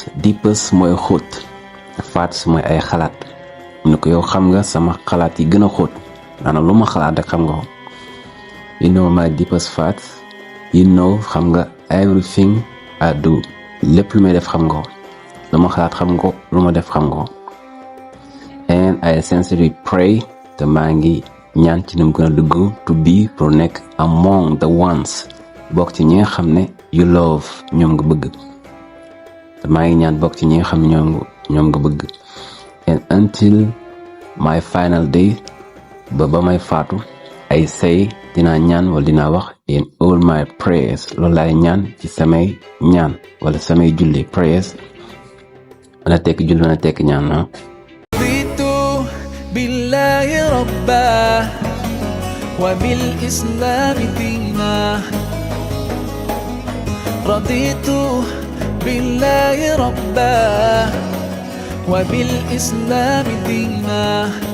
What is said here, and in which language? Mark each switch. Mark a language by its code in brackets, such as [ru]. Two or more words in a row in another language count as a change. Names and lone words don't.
[wo] deepest mooy xóot, thoughts mooy ay xalaat. mu ne ko yow xam nga sama xalaat yi gën a xóot, maanaam lu ma xalaat rek xam nga ko. [en] You know my deepest thoughts. You know [wo] xam nga [en] everything I do. [wo] lépp lu may def xam nga ko, lu ma xalaat xam nga ko, lu ma def xam nga ko. [en] And I sincerely pray, [wo] te maa ngi ñaan ci ni mu gën a dugg, [en] to be pour nekk among the ones, [wo] bokk ci ñi nga xam ne [en] you love [wo] ñoom nga bëgg. te maa ngi ñaan bokk ci ñi nga xam ne ñoom nga bëgg. [en] And until my final day, [wo] ba may faatu, [en] I say [wo] dinaa ñaan wala dinaa wax [en] in all my prayers. [wo] loolu laay ñaan ci samay ñaan wala samay julli. prayers mën a tekki julli, mën a tekki ñaan. [ar] بالله ربا وبالإسلام دينا رضيت بالله ربا وبالإسلام دينا